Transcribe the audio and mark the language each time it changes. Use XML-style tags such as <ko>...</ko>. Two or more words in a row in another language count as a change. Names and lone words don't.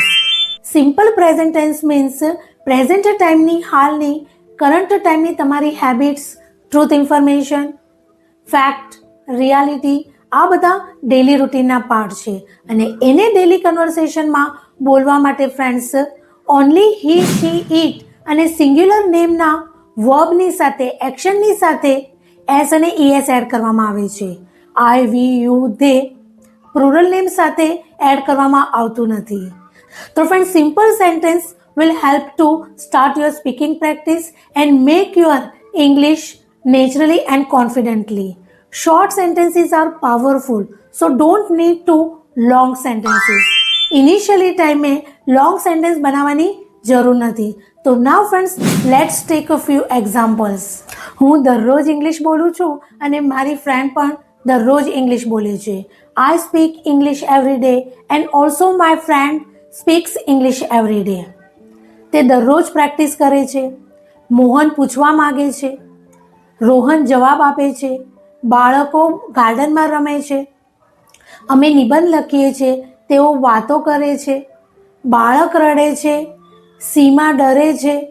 <en>simple present tense means present</en> <gu>ટાઈમની, હાલની, કરંટ ટાઈમની તમારી હેબિટ્સ,</gu> <en>truth information, fact, reality,</en> <gu>આ બધા ડેલી રૂટીનના પાર્ટ છે અને એને ડેલી કન્વર્સેશનમાં બોલવા માટે</gu> <en>friends only he, she, it</en> <gu>અને સિંગ્યુલર નેમના વર્બની સાથે, એક્શનની સાથે એસ અને ઈએસ એડ કરવામાં આવે છે.</gu> <en>I, we, you, they plural name</en> <gu>સાથે એડ કરવામાં આવતું નથી.</gu> <en>તો friend, simple sentence will help to start your speaking practice and make your English naturally and confidently. Short sentences are powerful, so don't need to long sentences. Initially time</en> <gu>में</gu> <en>long sentence</en> <gu>બનાવવાની જરૂર નથી.</gu> <en>તો now friends, let's take a few examples.</en> <gu>હું દરરોજ ઇંગ્લિશ બોલું છું અને મારી ફ્રેન્ડ પણ દરરોજ ઇંગ્લિશ બોલે છે.</gu> <en>I speak English every day and also my friend speaks English every day.</en> <gu>તે દરરોજ પ્રેક્ટિસ કરે છે. મોહન પૂછવા માગે છે, રોહન જવાબ આપે છે, બાળકો ગાર્ડનમાં રમે છે, અમે નિબંધ લખીએ છીએ, તેઓ વાતો કરે છે, બાળક રડે છે, સીમા ડરે છે,</gu>